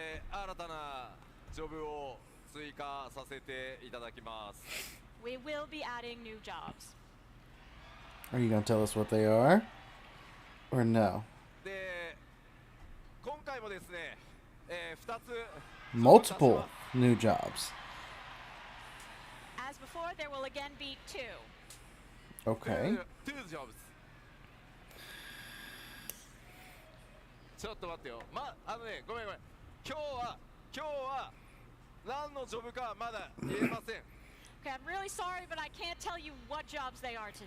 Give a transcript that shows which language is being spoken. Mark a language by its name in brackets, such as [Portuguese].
[Japanese] 新たなジョブを追加させていただきます。 [English] we will be adding new jobs. Are you going to tell us what they are? Or no? [Japanese] で今回もですね、2つ [English] Multiple new jobs. As before, there will again be 2. Okay. 2 jobs [Japanese] ちょっと待ってよ。ごめん今日は何のジョブかまだ言えません。 [English] Okay, I'm really sorry, but I can't tell you what jobs they are today.